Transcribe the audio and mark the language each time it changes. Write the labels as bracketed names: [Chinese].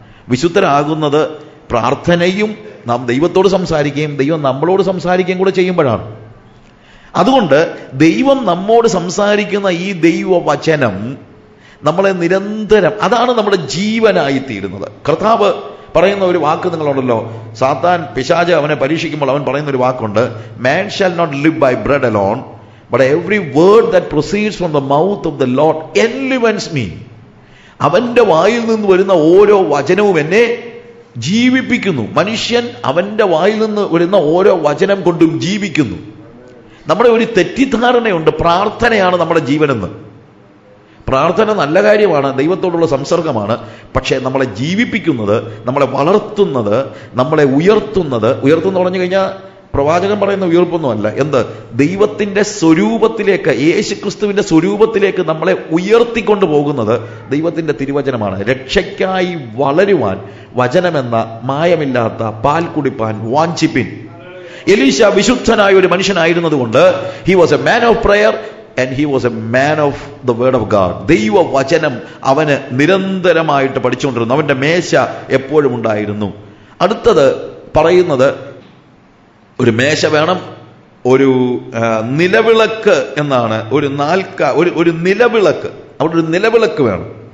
[Malayalam] വിശുദ്ധരാകുന്നത് പ്രാർത്ഥനയും നാം ദൈവത്തോട് സംസാരിക്കുകയും ദൈവം നമ്മളോട് സംസാരിക്കുകയും കൂടെ ചെയ്യുമ്പോഴാണ്. അതുകൊണ്ട് ദൈവം നമ്മോട് സംസാരിക്കുന്ന ഈ ദൈവവചനം നമ്മളെ നിരന്തരം, അതാണ് നമ്മുടെ ജീവനായിത്തീരുന്നത്. കർത്താവ് പറയുന്ന ഒരു വാക്ക് നിങ്ങളുണ്ടല്ലോ, സാത്താൻ പിശാച് അവനെ പരീക്ഷിക്കുമ്പോൾ അവൻ പറയുന്ന ഒരു വാക്കുണ്ട്, [English] man shall not live by bread alone but every word that proceeds from the mouth of the Lord enlivens me. [Malayalam] അവന്റെ വായിൽ നിന്ന് വരുന്ന ഓരോ വചനവും എന്നെ ജീവിപ്പിക്കുന്നു. മനുഷ്യൻ അവന്റെ വായിൽ നിന്ന് വരുന്ന ഓരോ വചനം കൊണ്ടും ജീവിക്കുന്നു. നമ്മുടെ ഒരു തെറ്റിദ്ധാരണയുണ്ട്, പ്രാർത്ഥനയാണ് നമ്മുടെ ജീവനെന്ന്. പ്രാർത്ഥന നല്ല കാര്യമാണ്, ദൈവത്തോടുള്ള സംസർഗമാണ്. പക്ഷേ നമ്മളെ ജീവിപ്പിക്കുന്നത്, നമ്മളെ വളർത്തുന്നത്, നമ്മളെ ഉയർത്തുന്നത് പറഞ്ഞു കഴിഞ്ഞാൽ പ്രവാചകൻ പറയുന്ന ഉയർപ്പൊന്നുമല്ല, എന്ത്, ദൈവത്തിന്റെ സ്വരൂപത്തിലേക്ക്, യേശുക്രിസ്തുവിന്റെ സ്വരൂപത്തിലേക്ക് നമ്മളെ ഉയർത്തിക്കൊണ്ടു പോകുന്നത് ദൈവത്തിന്റെ തിരുവചനമാണ്. രക്ഷയ്ക്കായി വളരുവാൻ വചനമെന്ന മായമില്ലാത്ത പാൽ കുടിപ്പാൻ വാഞ്ചിപ്പിൻ. എലീശ വിശുദ്ധനായ ഒരു മനുഷ്യനായിരുന്നതുകൊണ്ട് [English] he was a man of prayer and he was a man of the word of God. [Malayalam] ദൈവവചനം അവന് നിരന്തരമായിട്ട് പഠിച്ചുകൊണ്ടിരുന്നു. അവന്റെ മേശ എപ്പോഴും ഉണ്ടായിരുന്നു. അടുത്തത് പറയുന്നത് ഒരു മേശ വേണം, ഒരു നിലവിളക്ക് എന്നാണ്. ഒരു നിലവിളക്ക്, അവിടെ ഒരു നിലവിളക്ക് വേണം.